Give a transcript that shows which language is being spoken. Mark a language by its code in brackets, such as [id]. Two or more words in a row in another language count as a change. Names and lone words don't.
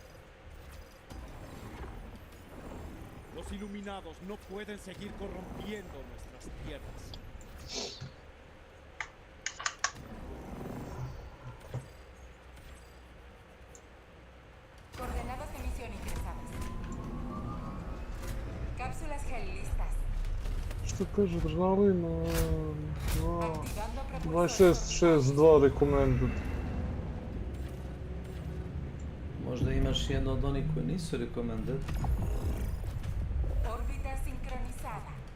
[es] Los iluminados no pueden seguir corrompiendo nuestras tierras. Coordenadas de misión ingresadas. Cápsulas gel listas. [hr] Što kaže adrenalin? 2662 recommended. Možda imaš jedno od onih koji nisu recommended. [es] Órbita sincronizada.